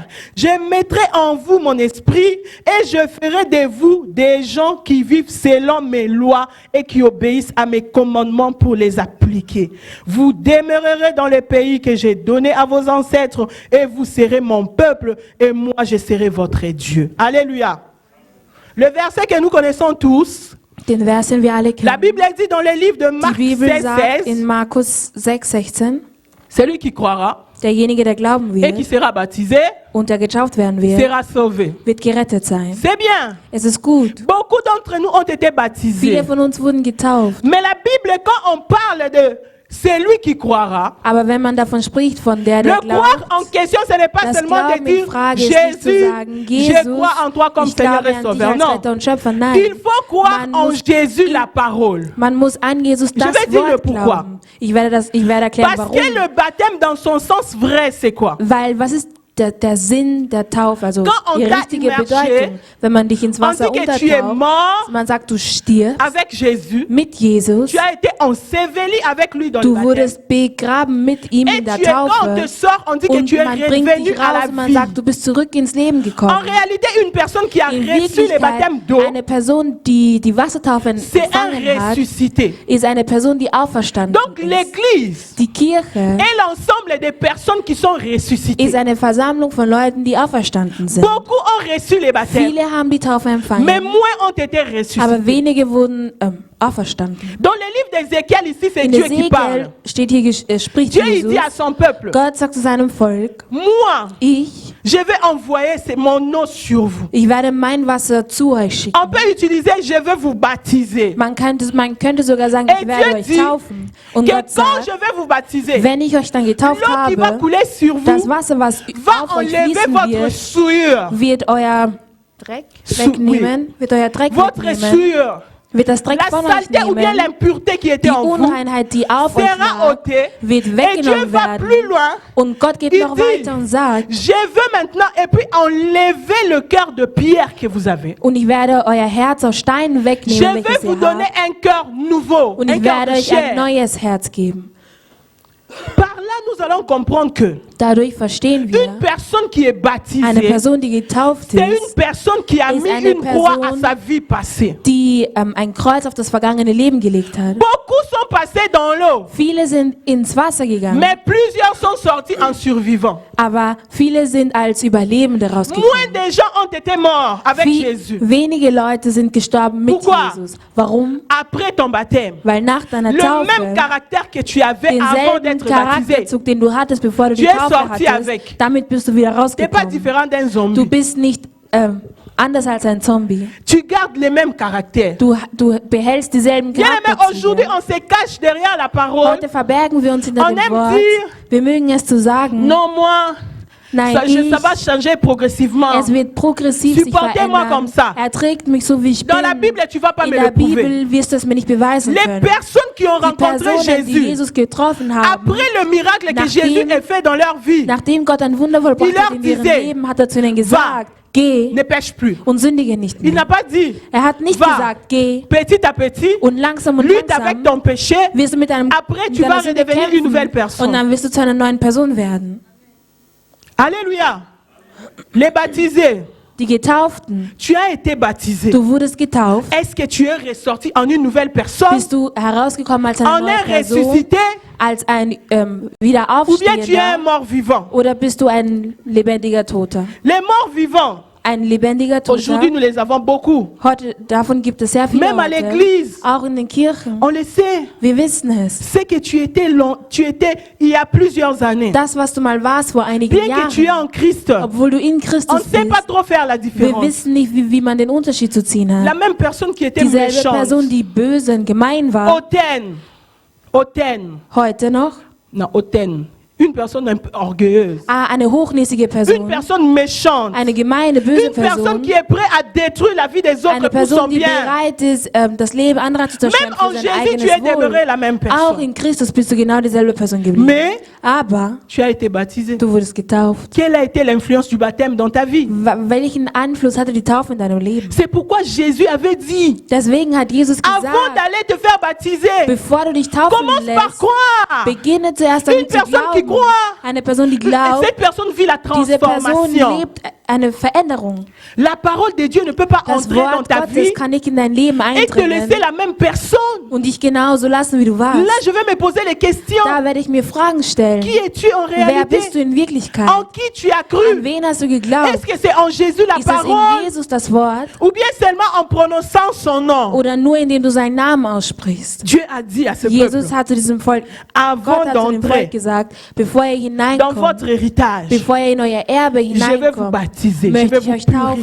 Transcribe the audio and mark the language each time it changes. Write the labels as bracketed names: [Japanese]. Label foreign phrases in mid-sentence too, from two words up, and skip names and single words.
[French] Je mettrai en vous mon esprit et je ferai de vous des gens qui vivent selon mes lois et qui obéissent à mes commandements pour les appliquer. Vous demeurerez dans le pays que j'ai donné à vos ancêtres et vous serez mon peuple et moi je serai votre Dieu. Alléluia. Le verset que nous connaissons tous, [German] Den Vers, den wir alle [French] la [German] kennen. [French] Bible dit dans le livre de [German] Die [French] Marc [German] Bibel 16, sagt 16, in Markus 6,16, [French] celui qui croira [German] derjenige, der glauben [French] et qui [German] wird [French] sera baptisé [German] und der getauft werden wird, [French] sera sauvé. [German] wird gerettet sein. [French] C'est bien. [German] Es ist gut. [French] Beaucoup d'entre nous ont été baptisés. [German] Viele von uns wurden getauft. [French] Mais la Bible, quand on parle de celui qui croira, [German] Aber wenn man davon spricht, von der [French] le croire en [German] glaubt, [French] question, ce n'est pas [German] das [French] seulement de [German] Glauben in [French] dire [German] Frage ist nicht zu [French] Jésus, [German] sagen, [French] je [German] Jesus, [French] crois en toi comme [German] ich [French] Seigneur [German] glaube [French] et [German] an dich [French] Sauveur. [German] als [French] Non. [German] Retter und Schöpfer. Nein, [French] Il faut croire [German] Man [French] en [German] muss [French] Jésus, [German] in- [French] la parole. [German] man muss an Jesus [French] Je [German] das [French] vais dire le [German] Wort [French] pourquoi. [German] glauben. Ich werde erklären, [French] Parce [German] warum. [French] que le baptême dans son sens vrai, c'est quoi? [German] Weil, was ist der Sinn der Taufe, also [French] Quand on [German] die [French] t'a [German] richtige [French] immergé, [German] Bedeutung, wenn man dich ins [French] On [German] Wasser [French] dit que tu es [German] untertaucht, [French] mort [German] man sagt, du stirbst [French] avec Jésus. [German] mit Jesus, [French] Tu as été enseveli avec lui dans le [German] du [French] baptême. [German] wurdest begraben mit ihm [French] Et [German] in der [French] tu es, quand on te [German] Taufe [French] sort, on dit que [German] und [French] tu es [German] man bringt [French] revenu [German] dich [French] à [German] raus [French] la [German] und man [French] vie. [German] sagt, du bist zurück ins Leben [French] En [German] gekommen. [French] réalité, une personne qui a [German] In [French] reçu le baptême d'eau, [German] Wirklichkeit, eine Person, die die Wassertaufe [French] c'est un [German] empfangen hat, [French] ressuscité. [German] ist eine Person, die auferstanden [French] Donc [German] ist. [French] l'Église [German] Die Kirche [French] est l'ensemble des personnes qui sont ressuscitées. [German] ist eine Versammlung von Leuten, die auferstanden sind. [French] Beaucoup ont reçu les baptêmes, [German] Viele haben die Taufe [French] mais [German] empfangen, [French] moins ont été ressuscités. [German] aber wenige wurden auferstanden. [French] Dans le livre d'Ézéchiel, ici, c'est [German] In [French] Dieu qui parle. [German] Ezekiel steht hier, spricht [French] Dieu, il [German] Jesus, [French] dit à son peuple, [German] Gott sagt zu seinem Volk, [French] moi, [German] ich [French] je vais envoyer mon eau sur vous. [German] werde mein Wasser zu euch schicken. [French] On peut utiliser, je veux vous baptiser. [German] Man könnte sogar sagen, [French] Et [German] ich werde [French] Dieu [German] euch [French] dit [German] taufen. Und [French] Que [German] Gott [French] quand je [German] sagt, [French] vais vous baptiser, [German] wenn ich euch dann getauft [French] l'eau qui va [German] habe, [French] couler sur [German] das [French] vous [German] Wasser, was [French] va [German] auf euch [French] enlever [German] fließen [French] votre souillure. [German] wird euer Dreck [French] Sou- [German] wegnehmen, wird euer Dreck [French] Votre [German] wegnehmen, [French] souillure. [German] wird das Dreck [French] La [German] von euch [French] saleté ou bien [German] nehmen, [French] l'impureté qui était [German] die [French] en vous [German] Unreinheit, die auf euch [French] sera [German] war, [French] ôtée. [German] wird [French] Et Dieu [German] weggenommen [French] va [German] werden. [French] plus loin. [German] Und Gott geht [French] Il [German] noch [French] dit, [German] weiter und sagt, [French] Je veux maintenant et puis enlever le cœur de pierre que vous avez. [German] und ich werde euer Herz aus Stein [French] Je [German] wegnehmen, [French] vais [German] welches [French] vous [German] ihr [French] donner [German] habt, [French] un cœur nouveau, [German] und [French] un [German] ich [French] cœur [German] werde [French] de [German] euch ein [French] chair. [German] neues Herz geben. [French] Par là, nous allons comprendre que [German] Dadurch verstehen [French] une [German] wir, [French] personne qui est [German] eine [French] baptisée, [German] Person, die getauft [French] c'est une [German] ist, [French] personne qui a [German] ist [French] mis [German] eine [French] une croix à [German] Person, [French] sa vie passée. [German] die ein Kreuz auf das vergangene Leben gelegt hat. [French] Beaucoup sont passés dans l'eau, [German] Viele sind ins Wasser gegangen, [French] mais plusieurs sont sortis en survivant. [German] aber viele sind als Überlebende [French] Moins [German] rausgekommen. [French] de gens ont été morts avec Jésus [German] Wenige Leute sind gestorben mit [French] Pourquoi? [German] Jesus. Warum? [French] après ton baptême. [German] Weil nach deiner [French] Le [German] Taufe [French] même caractère que tu avais avant [German] denselben [French] d'être baptisé. [German] Charakterzug, den du hattest, bevor du die [French] Tu es [German] Taufe [French] sorti [German] hattest, [French] avec. [German] damit bist du wieder [French] Tu n'es pas [German] rausgekommen. [French] différent d'un [German] Du [French] zombie. [German] bist nicht anders als ein Zombie. [French] Tu gardes les mêmes caractères. [German] Du behältst dieselben [French] Bien aimé, aujourd'hui, [German] Charakterzüge. [French] on se cache derrière la parole. [German] Heute verbergen wir uns hinter [French] On [German] dem [French] aime [German] Wort. [French] dire, [German] Wir mögen es zu sagen, [French] non, moi, [German] Nein, [French] ça va changer progressivement. [German] es wird progressiv sich [French] Supportez-moi comme [German] verändern. [French] ça. [German] Trägt mich so, wie ich [French] Dans la [German] bin. [French] Bible, tu ne vas pas [German] In [French] me [German] der [French] le prouver. [German] Bibel wirst du es mir nicht beweisen [French] Les [German] können. [French] personnes qui ont [German] Die [French] rencontré [German] Personen, die [French] Jésus, [German] Jesus getroffen haben, [French] après le miracle que [German] Nachdem- [French] Jésus a fait dans leur vie, [German] nachdem Gott ein Wunder vollbracht [French] Il [German] hat in ihrem [French] leur [German] Leben, hat er zu ihnen gesagt, geh [French] ne pêche plus. [German] und sündige nicht [French] Il n'a [German] mehr. [French] pas dit, [German] Er hat nicht [French] Va. [German] gesagt, geh [French] petit à petit, [German] und langsam [French] lutte avec [German] langsam [French] ton péché. [German] wirst du mit deinem [French] Après, tu [German] deiner [French] vas [German] Sünde [French] redevenir une nouvelle [German] kämpfen [French] personne. [German] und dann wirst du zu einer neuen Person werden. [French] Alléluia. Les baptisés, [German] Die Getauften, [French] tu as été baptisé. [German] du wurdest getauft, [French] Est-ce que tu es ressorti en une nouvelle personne, [German] bist du herausgekommen als eine [French] en [German] neue [French] un [German] Person, [French] ressuscité, [German] als ein [French] ou bien tu es un [German] Wiederaufstehender [French] mort-vivant? [German] oder bist du ein lebendiger Toter? [French] Les morts-vivants, [German] Ein lebendiger Toter. [French] aujourd'hui nous les avons beaucoup. [German] Heute, davon gibt es sehr viele [French] Même à [German] heute, [French] l'église. [German] auch in den Kirchen. [French] On le sait. [German] Wir wissen es. [French] C'est que tu étais il y a plusieurs années. [German] Das, was du mal warst vor einigen [French] Bien que tu es [German] Jahren, [French] en Christ, [German] obwohl du in [French] on ne [German] Christus [French] sait pas [German] bist, [French] trop faire la [German] wir [French] différence. [German] wissen nicht, wie man den Unterschied zu ziehen [French] La [German] hat. [French] même personne qui était [German] Dieselbe [French] méchante, [German] Person, die böse und gemein war, [French] hautaine, [German] heute noch, [French] non, hautaine, une personne un peu orgueilleuse, [German] eine hochnäsige [French] une [German] Person, [French] personne méchante, [German] eine gemeine, böse [French] une personne [German] Person, [French] qui est prête à détruire la vie des autres [German] eine [French] pour son [German] Person, die [French] bien. [German] bereit ist, das Leben anderer zu zerstören [French] Même en [German] für sein [French] Jésus, tu es [German] eigenes [French] demeuré [German] Wohl. [French] la même [German] Auch [French] personne. [German] in Christus bist du genau dieselbe Person geblieben. [French] Mais [German] Aber [French] tu as été baptisé. [German] du wurdest getauft. [French] Quelle a été l'influence du baptême dans ta vie? [German] Welchen Einfluss hatte die Taufe in deinem Leben? [French] C'est pourquoi Jésus avait dit, [German] Deswegen hat Jesus [French] avant [German] gesagt, [French] d'aller te faire baptiser, [German] bevor du dich taufen [French] commence par [German] lässt, [French] croire. [German] beginne zuerst [French] Une [German] damit zu [French] personne qui [German] glauben. [French] croit. [German] Eine Person, die glaubt, [French] Cette personne vit la [German] diese Person [French] transformation. [German] lebt eine Veränderung. [French] La parole de Dieu ne peut pas [German] Das [French] entrer dans [German] Wort [French] ta vie [German] Gottes kann nicht in dein Leben [French] et te laisser [German] eindringen [French] la même personne. [German] und dich genauso lassen, wie du warst. [French] Là, je vais me poser les questions. [German] Da werde ich mir Fragen stellen. [French] Qui es-tu en [German] Wer bist du [French] réalité? [German] in Wirklichkeit? [French] En qui tu as [German] An [French] cru? [German] wen hast du [French] Est-ce [German] geglaubt? [French] que c'est en Jésus la [German] Ist es in [French] parole [German] Jesus das Wort [French] ou bien seulement en prononçant son nom? [German] oder nur indem du seinen Namen aussprichst? [French] Dieu a dit à ce [German] Jesus [French] peuple, [German] hat zu diesem Volk, [French] avant [German] Gott hat zu dem Volk [French] d'entrer [German] gesagt, bevor ihr [French] dans [German] hineinkommt, [French] votre héritage, [German] bevor ihr in euer Erbe [French] je vais vous [German] hineinkommt, [French] baptiser, je [German] möchte [French] vais [German] ich [French] vous [German] euch taufen, ich